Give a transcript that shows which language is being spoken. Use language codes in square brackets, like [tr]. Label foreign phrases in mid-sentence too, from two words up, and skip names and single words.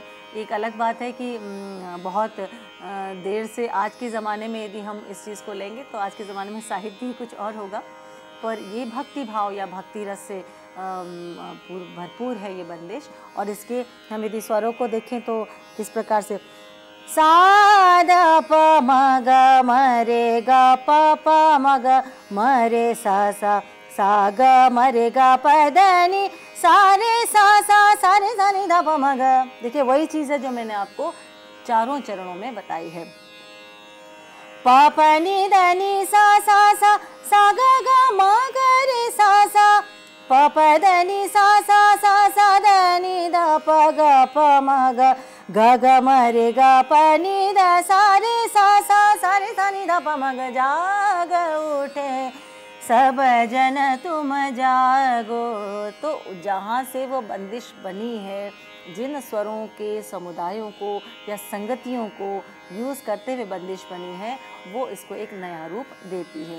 [hi] एक अलग बात है कि बहुत देर से आज के ज़माने में यदि हम इस चीज़ को लेंगे तो आज के ज़माने में साहित्य ही कुछ और होगा, पर ये भक्ति भाव या भक्ति रस से भरपूर है ये बंदिश। और इसके हम यदि स्वरों को देखें तो किस प्रकार से सा द प म ग म रे ग प प म ग म रे सा सा सा ग म रे ग प द नि सा रे सा सा रे सा नि ध प म ग। देखिए वही चीज़ है जो मैंने आपको चारों चरणों में बताई है। प प नि द नि सा सा ग ग म ग रे सा सा, प प द नि सा द नि द प ग प म ग, ग ग म रे ग प नि द सा रे सा रे सा नि ध प म ग। जाग उठे सब जन तुम जागो। तो जहाँ से वो बंदिश बनी है, जिन स्वरों के समुदायों को या संगतियों को यूज़ करते हुए बंदिश बनी है, वो इसको एक नया रूप देती है।